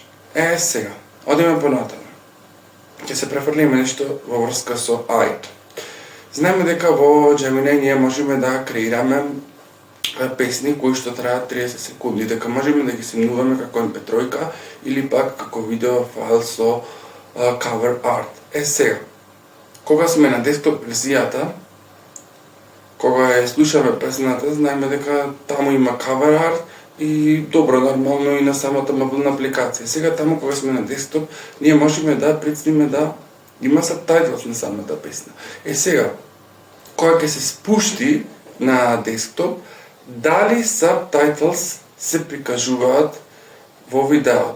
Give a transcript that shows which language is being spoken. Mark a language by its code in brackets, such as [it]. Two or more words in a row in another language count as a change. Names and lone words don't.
[mk] Сега, одиме понатаму. Ќе се префрлиме нешто во врска со AI-то. Знаеме дека во Gemini ние можеме да креираме песни кои што траат 30 секунди, дека можеме да ги снимуваме како MP3 или пак како видео файл со [en] cover art. [mk] Сега, кога сме на десктоп верзијата, кога ја слушаме песната, знаеме дека таму има [en] cover art [mk] и добро, нормално и на самата мобилна апликација. Сега таму кога сме на десктоп, ние можеме да прецениме да има сабтайтлс на самата песна. Сега, кога ќе се спушти на десктоп, дали сабтайтлс се прикажуваат во видеото?